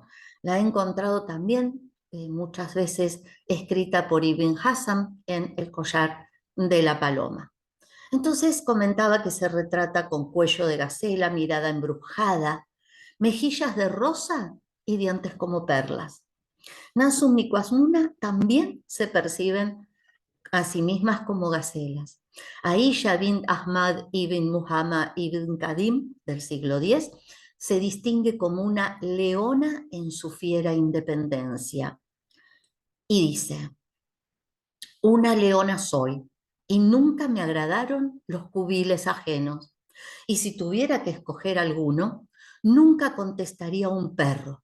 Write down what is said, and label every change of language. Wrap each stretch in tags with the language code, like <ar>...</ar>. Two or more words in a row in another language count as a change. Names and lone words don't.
<es>La he encontrado también muchas veces escrita por Ibn Hassam en El collar de la paloma. Entonces comentaba que se retrata con cuello de gacela, mirada embrujada, mejillas de rosa y dientes como perlas. Nansum y Kuasmuna también se perciben a sí mismas como gacelas. Aisha bint Ahmad ibn Muhammad ibn Kadim del siglo X se distingue como una leona en su fiera independencia y dice, una leona soy, y nunca me agradaron los cubiles ajenos. Y si tuviera que escoger alguno, nunca contestaría un perro.</es>